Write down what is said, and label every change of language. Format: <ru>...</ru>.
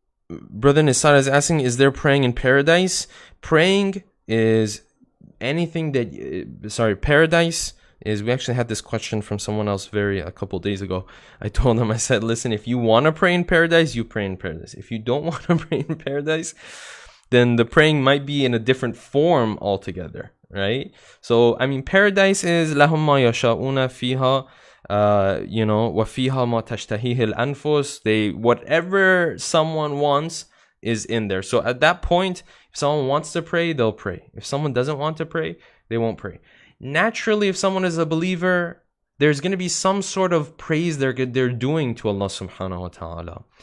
<en>Brother Nisar is asking, is there praying in paradise? Praying is anything that, paradise is, we actually had this question from someone else a couple days ago. I told them, I said, listen, if you want to pray in paradise, you pray in paradise. If you don't want to pray in paradise, then the praying might be in a different form altogether, right? So, I mean, paradise is</en> <ar>لَهُمْ مَا يَشَاءُونَ فِيهَا, وَفِيهَا مَا تَشْتَهِيهِ الْأَنفُسِ.</ar> <en>Whatever someone wants is in there. So at that point, if someone wants to pray, they'll pray. If someone doesn't want to pray, they won't pray. Naturally, if someone is a believer, there's going to be some sort of praise they're doing to Allah subhanahu wa ta'ala.</en>